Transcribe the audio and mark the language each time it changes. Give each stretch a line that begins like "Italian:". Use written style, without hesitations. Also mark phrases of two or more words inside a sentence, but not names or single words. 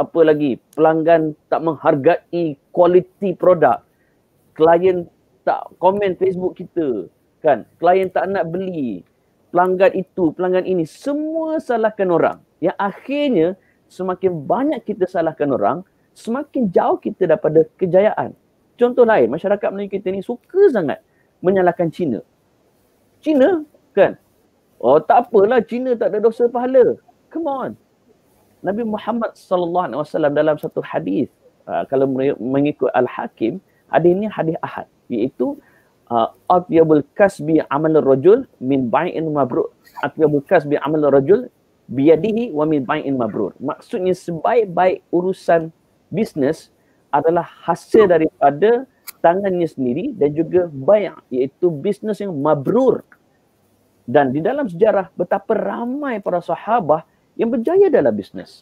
Malay: apa lagi, pelanggan tak menghargai kualiti produk, klien tak komen Facebook kita, kan, klien tak nak beli, pelanggan itu, pelanggan ini, semua salahkan orang. Yang akhirnya semakin banyak kita salahkan orang, semakin jauh kita daripada kejayaan. Contoh lain, masyarakat Melayu kita ni suka sangat menyalahkan Cina. Cina, kan? Oh, tak apalah, Cina tak ada dosa pahala.
English: Come on.
Malay: Nabi Muhammad SAW dalam satu hadis, kalau mengikut Al-Hakim, hadis ini hadis ahad, iaitu
Arabic: أطيب الكسب عمل الرجل من بيع مبرور. أطيب الكسب عمل الرجل بيده ومن بيع مبرور.
Malay: Maksudnya sebaik-baik urusan bisnes adalah hasil daripada tangannya sendiri dan juga bai', iaitu bisnes yang mabrur. Dan di dalam sejarah betapa ramai para sahabah yang berjaya dalam bisnes.